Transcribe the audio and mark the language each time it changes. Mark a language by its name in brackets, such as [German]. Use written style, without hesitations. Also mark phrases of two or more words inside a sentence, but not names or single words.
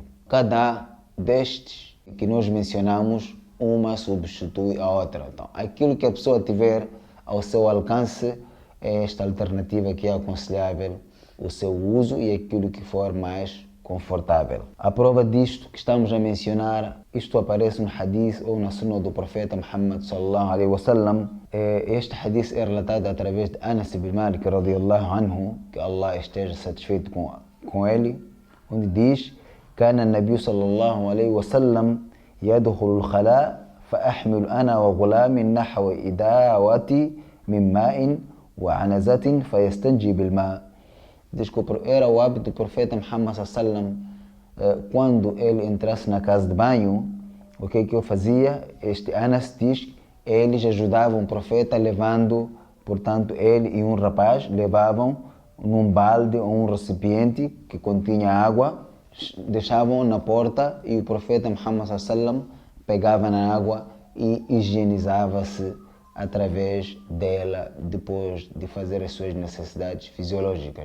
[Portuguese] Cada destes que nós mencionamos, uma substitui a outra. Então, aquilo que a pessoa tiver ao seu alcance é esta alternativa que é aconselhável o seu uso e aquilo que for mais confortável. A prova disto que estamos a mencionar, isto aparece no hadith ou na sunna do profeta Muhammad [Arabic] صلى الله عليه وسلم. [Portuguese] Este hadith é relatado através de Anas ibn Malik [Arabic] رضي الله عنه, [Portuguese] que Allah esteja satisfeito com ele, onde diz: [Arabic] كان النبي صلى الله عليه وسلم يدخل الخلاء فأحمل أنا وغلام نحو إداوتي من ماء وعنزة فيستنجي بالماء. [Portuguese] Diz que era o hábito do profeta Muhammad sallam, quando ele entrasse na casa de banho, o que eu fazia? Este Anas diz, eles ajudavam o profeta levando, portanto, ele e um rapaz levavam num balde ou um recipiente que continha água, deixavam na porta e o profeta Muhammad sallam pegava na água e higienizava-se através dela depois de fazer as suas necessidades fisiológicas.